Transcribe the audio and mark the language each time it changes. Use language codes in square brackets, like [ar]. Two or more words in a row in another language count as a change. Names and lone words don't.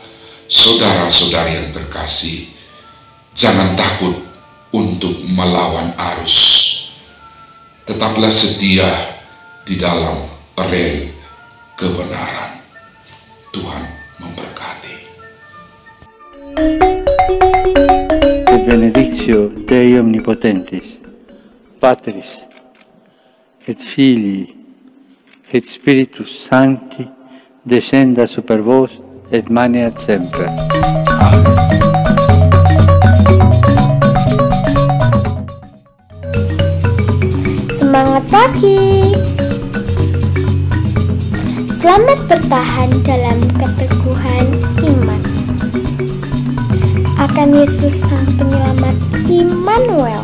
[id] Saudara-saudari yang terkasih, jangan takut untuk melawan arus. Tetaplah setia di dalam rel kebenaran. Tuhan memberkati. [la] Et benedictio Dei Omnipotentis, Patris, et Filii, et Spiritus Sancti, descenda super vos, et maneat semper. Amen. [id] Semangat pagi! Selamat bertahan dalam keteguhan iman akan Yesus Sang Penyelamat Immanuel.